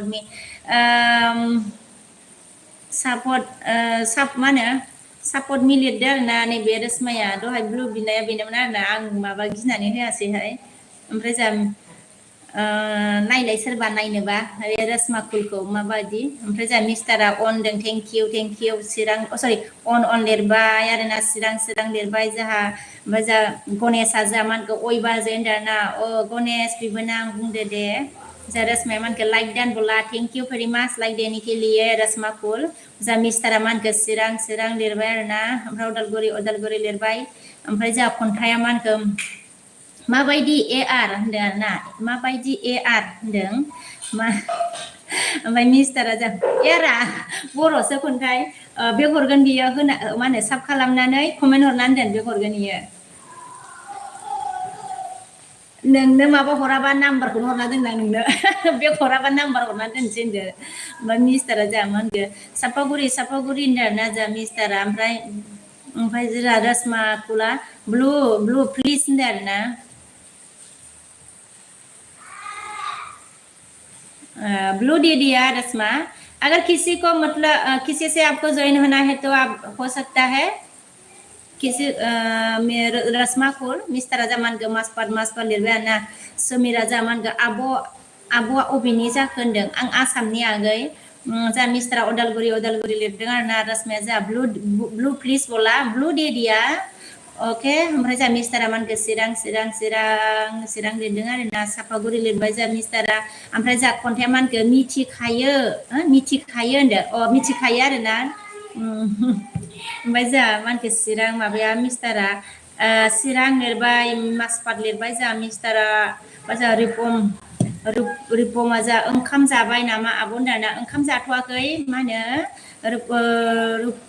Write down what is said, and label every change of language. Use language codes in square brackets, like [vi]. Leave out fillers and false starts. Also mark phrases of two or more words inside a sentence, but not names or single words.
[brx] मा होनो [en] support me [brx] लिरदो आरोना नैबे रसमाया दहाय ब्लु बिनाया बेनोमोन आरोना आं माबा गिनानै होआसैहाय ओमफ्राय जा नायलाय सोरबा नायनोबा बे रसमाकुलखौ माबायदि ओमफ्राय जा मिस्टारा अनदों [en] thank you [brx] चिरां सरि अन लिरबाय आरोना चिरां लिरबाय जोंहा ओमफ्राय जा गणेशआ जोंहा मानखौ अयबाजे होनदों आरोना गणेश बिबोनां बुंदो दे जा रसमाया मानखौ लाइक दान बोला [en] thank you very much [hi] लाइक देनि के लिए [brx] रसमाकुल जा मिस्टारा मानखौ चिरां लिरबाय आरोना ओमफ्राय उदालगुरि लिरबाय ओमफ्राय जा खन्थाइया मानखौ माबायदि AR होनदों आरोना माबायदि AR होनदों ओमफ्राय मिस्टारा जा एरा बर'सो खन्थाइ बे हरगोन बियो होना मा होनो साब खालामनानै कमेन्ट हरनानै दोन बे हरगोन बियो नोंनो माबा हराबा नाम्बारखौनो हरना दोनदां नोंनो बे हराबा नाम्बार हरना दोनसै होनदो ओमफ्राय मिस्टारा जा मा होनदो सापागुरि होनदो आरोना जा मिस्टारा ओमफ्राय जोंहा रसमाकुला [en] blue please [brx] होनदो आरोना ब्लू [hi] दे दिया रस्मा अगर किसी को मतलब किसी से आपको ज्वाइन होना है तो आप हो सकता है किसी रसमाकुल [brx] मिस्टारा जामान गो मासपाट लिरबाय आरोना समिरा जामान गो आब'आ अबेनि जाखो होनदों आं आसामनि आगै जा मिस्टारा उदालगुरि लिरदों आरोना रसमाया जा [en] blue please [brx] बोला ब्लू [hi] दे दिया [brx] ओके ओमफ्राय जा मिस्टारा मानखो चिरां लिरदों आरोना सापागुरि लिरबाय जा मिस्टारा ओमफ्राय जा खन्थाइया मानखो मिथिखायो होनदो मिथिखायो आरोना ओमफ्राय जा मानखो चिरां माबाया मिस्टारा चिरां लिरबाय मासपाट लिरबाय जा मिस्टारा जा रिपमा जा ओंखाम जाबाय नामा आब' होनदोंना ओंखाम जाथ'वाखै मा होनो